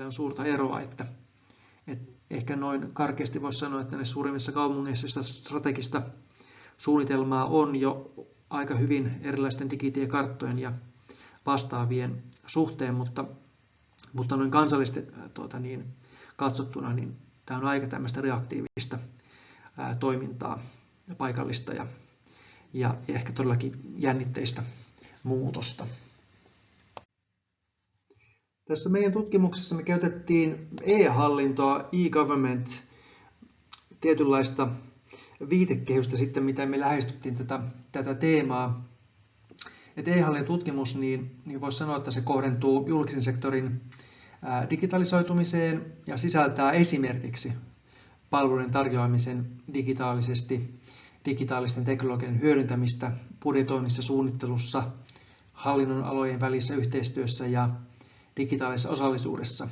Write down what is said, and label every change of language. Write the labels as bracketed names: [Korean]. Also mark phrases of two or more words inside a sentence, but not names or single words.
[Finnish] on suurta eroa, että ehkä noin karkeasti voisi sanoa, että näissä suurimmissa kaupungeissa sitä strategista suunnitelmaa on jo aika hyvin erilaisten digitiekarttojen ja vastaavien suhteen, mutta noin kansallisesti katsottuna niin tämä on aika tämmöistä reaktiivista toimintaa, paikallista ja ehkä todellakin jännitteistä muutosta. Tässä meidän tutkimuksessa me käytettiin e-hallintoa, e-government, tietynlaista viitekehystä sitten, mitä me lähestyttiin tätä teemaa. E-hallintotutkimus, niin voisi sanoa, että se kohdentuu julkisen sektorin digitalisoitumiseen ja sisältää esimerkiksi palveluiden tarjoamisen digitaalisesti digitaalisten teknologian hyödyntämistä budjetoinnissa, suunnittelussa, hallinnon alojen välisessä yhteistyössä ja digitaalisessa osallisuudessa.